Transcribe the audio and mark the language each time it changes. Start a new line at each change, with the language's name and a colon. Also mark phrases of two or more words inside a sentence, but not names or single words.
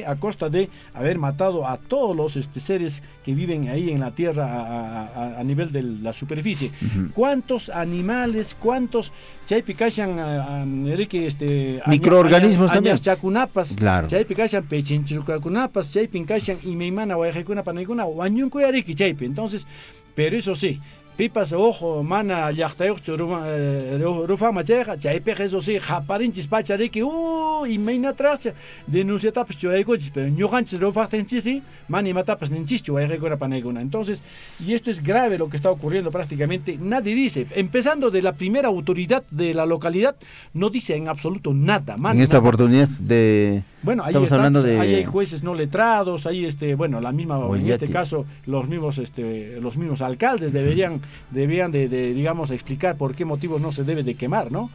Spanish: A costa de haber matado a todos los seres que viven ahí en la tierra a nivel de la superficie. ¿Cuántos animales, cuántos microorganismos también?
Quechua: Chacunapas,
Spanish: claro. Entonces, pero eso sí,
Quechua: pipas ojo mana llaqtayuqchu rufama chayqa chaypiqa
Spanish: eso sí
Quechua: qaparinchis pachariki imaynatraqcha denunciatapas churaykuchis pero ñuqanchis rufaqtinchis sí mana imatapas ninchischu wayqaykuna panaykuna.
Spanish: Entonces, y esto es grave lo que está ocurriendo prácticamente. Nadie dice, empezando de la primera autoridad de la localidad, no dice en absoluto nada. En esta oportunidad de... Bueno, ahí hablando de... hay jueces no letrados, ahí la misma, en este caso, los mismos alcaldes debían de digamos explicar por qué motivos no se debe de quemar, ¿no?